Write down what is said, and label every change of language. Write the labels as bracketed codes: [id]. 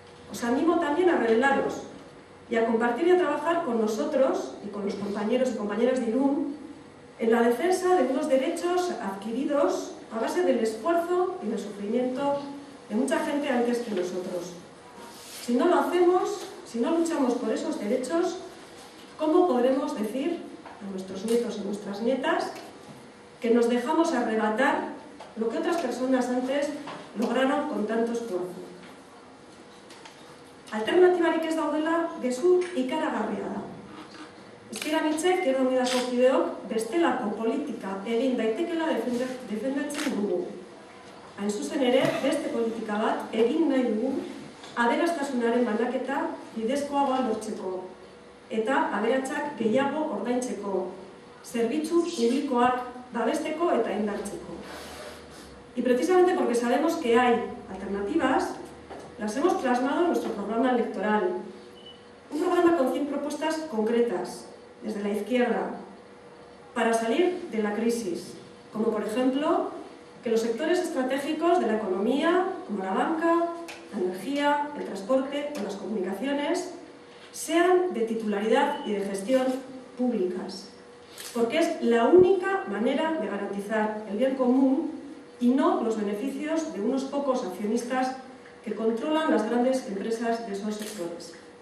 [es] Os animo también a rebelaros y a compartir y a trabajar con nosotros y con los compañeros y compañeras de Irún en la defensa de unos derechos adquiridos a base del esfuerzo y del sufrimiento de mucha gente antes que nosotros. Si no lo hacemos, si no luchamos por esos derechos, ¿cómo podremos decir a nuestros nietos y nuestras nietas que nos dejamos arrebatar lo que otras personas antes lograron con tanto esfuerzo? [eu] Alternatibarik ez daudela gezur ikaragarria da. Ezker Izquierda Unidako kideok bestelako politika egin daitekela defendatzen dugu. Hain zuzen ere, beste politika bat egin nahi dugu aberastasunaren banaketa bidezkoagoa lortzeko eta aberatsak gehiago ordaintzeko, zerbitzu publikoak babesteko eta indartzeko. [es] Y precisamente porque sabemos que hay alternativas, las hemos plasmado en nuestro programa electoral. Un programa con 100 propuestas concretas, desde la izquierda, para salir de la crisis, como por ejemplo que los sectores estratégicos de la economía, como la banca, la energía, el transporte o las comunicaciones, sean de titularidad y de gestión públicas, porque es la única manera de garantizar el bien común y no los beneficios de unos pocos accionistas que controlan las grandes empresas de esos sectores.